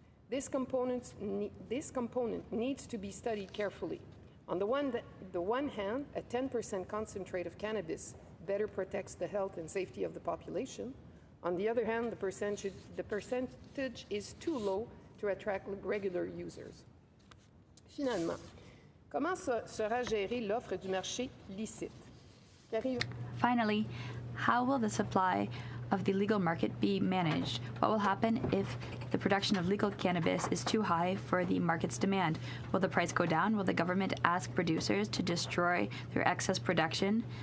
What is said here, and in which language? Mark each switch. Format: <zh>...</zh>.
<en>This component needs to be studied carefully. On the one hand, a 10% concentrate of cannabis better protects the health and safety of the population. On the other hand, the percentage is too low to attract regular users.</en> <fr>Finalement, comment sera gérée l'offre du marché licite?</fr> <en>Finally, how will the supply of the legal market be managed? What will happen if the production of legal cannabis is too high for the market's demand? Will the price go down? Will the government ask producers to destroy their excess production?</en>